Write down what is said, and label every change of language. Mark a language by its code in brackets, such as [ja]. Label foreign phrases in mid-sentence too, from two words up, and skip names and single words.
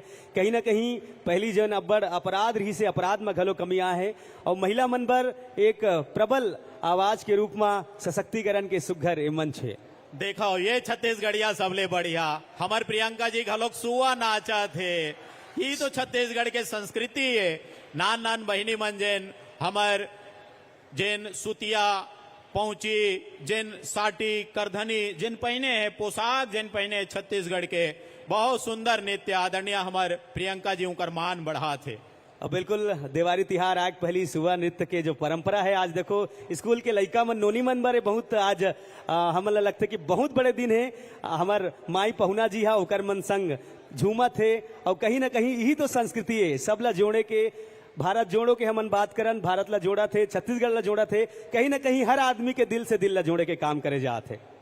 [hne] कहीं ना कहीं पहली जन अब्बड़ अपराध रही से अपराध में घलो कमी आ है और महिला मन बर एक प्रबल आवाज के रूप में सशक्तिकरण के सुघर ए मंच है। देखो ये छत्तीसगढ़िया सबले बढ़िया हमर प्रियंका जी घलोक सुआ नाचा थे। ये तो छत्तीसगढ़ के संस्कृति है। नान नान बहिनी मन जेन हमर जेन सुतिया पहुंची जिन साटी करधनी जिन पहने है पोशाक जिन पहने छत्तीसगढ़ के बहुत सुंदर नृत्य आदरणीय हमारे प्रियंका जी उनकर मान बढ़ा थे। अब बिल्कुल देवारी तिहार आग पहली सुबह नृत्य के जो परंपरा है आज देखो स्कूल के लइका मन नोनी मन बारे बहुत आज हमला लगता कि बहुत बड़े दिन है। हमार माई पहुना जी हा ओकर मन संग झूमत है और कहीं ना कहीं यही तो संस्कृति है सबला जोड़े के। भारत जोड़ो के हमन बात करन भारत ला जोड़ा थे छत्तीसगढ़ ला जोड़ा थे कहीं ना कहीं हर आदमी के दिल से दिल ला जोड़े के काम करे जाते।